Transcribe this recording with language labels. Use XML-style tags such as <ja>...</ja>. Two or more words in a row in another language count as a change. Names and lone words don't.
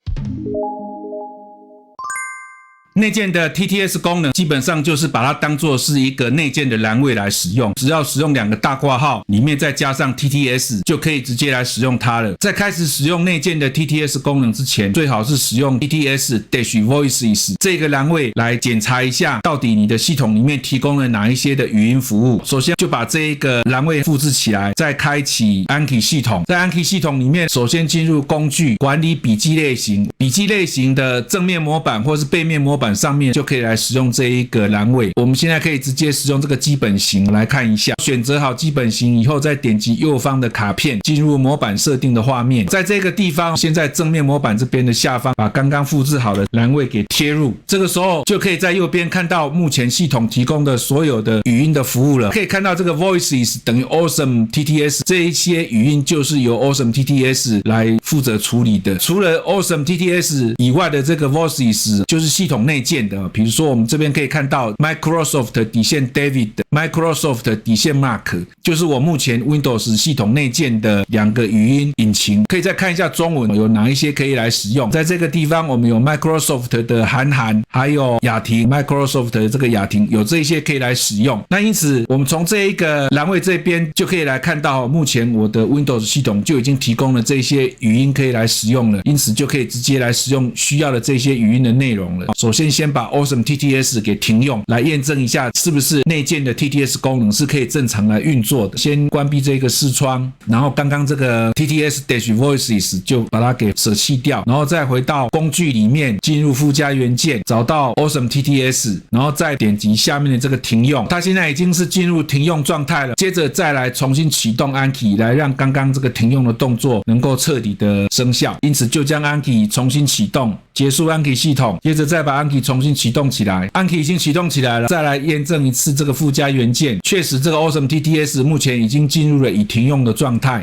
<zh>內建的 TTS 功能基本上就是把它當作是一個內建的欄位來使用，只要使用2個大括號，裡面再加上 TTS 就可以直接來使用它了。在開始使用內建的 TTS 功能之前，最好是使用 TTS-Voices 這個欄位來檢查一下，到底你的系統裡面提供了哪一些的語音服務。首先就把這一個欄位複製起來，再開啟 Anki 系統。在 Anki 系統裡面，首先進入工具，管理筆記類型，筆記類型的正面模板或是背面模板上面就可以來使用這一個欄位。我們現在可以直接使用這個基本型來看一下。選擇好基本型以後，再點擊右方的卡片，進入模板設定的畫面。在這個地方，先在正面模板這邊的下方，把剛剛複製好的欄位給貼入。這個時候就可以在右邊看到目前系統提供的所有的語音的服務了。可以看到這個 Voices 等於 Awesome TTS 這一些語音就是由 Awesome TTS 來負責處理的。除了 Awesome TTS 以外的這個 Voices 就是系統內建的，比如說我們這邊可以看到 Microsoft David、Microsoft Mark， 就是我目前 Windows 系統內建的2個語音引擎。可以再看一下中文有哪一些可以來使用。在這個地方我們有 Microsoft 的韓，還有雅婷 Microsoft 的這個雅婷，有這一些可以來使用。那因此我們從這一個欄位這邊就可以來看到，目前我的 Windows 系統就已經提供了這些語音可以來使用了，因此就可以直接來使用需要的這些語音的內容了。首先把 Awesome TTS 給停用，來驗證一下是不是內建的 TTS 功能是可以正常來運作的。先關閉這個視窗，然後剛剛這個 TTS-Voices 就把它給捨棄掉，然後再回到工具裡面，進入附加元件，找到 Awesome TTS，然後再點擊下面的這個停用。它現在已經是進入停用狀態了。接着再來重新啟動 Anki， 來讓剛剛這個停用的動作能夠徹底的生效。因此就將 Anki 重新啟動，結束 Anki 系統，接着再把 Anki 重新啟動起來。Anki 已經啟動起來了，再來驗證一次這個附加元件，確實這個 Awesome TTS 目前已經進入了已停用的狀態。</zh>